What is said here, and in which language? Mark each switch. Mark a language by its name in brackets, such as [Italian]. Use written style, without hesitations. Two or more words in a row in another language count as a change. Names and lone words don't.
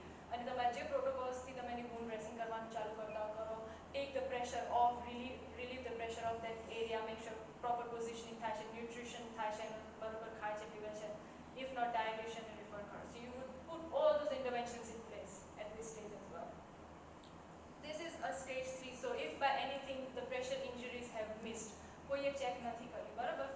[Gujarati] અને તમારા જે પ્રોટોકોલ્સથી તમે એની [English] wound dressing [Gujarati] કરવાનું ચાલુ કરતા કરો, [English] take the pressure off, relieve the pressure of that area, make sure proper positioning [Gujarati] થાય છે, nutrition થાય છે, બરોબર ખાય છે, પીવે છે, [English] if not dilution and refer કરો. So you would put all those interventions in place at this stage as well. This is a stage 3. So if by anything the pressure injuries have missed, [Gujarati] કોઈએ ચેક નથી કર્યું, બરાબર?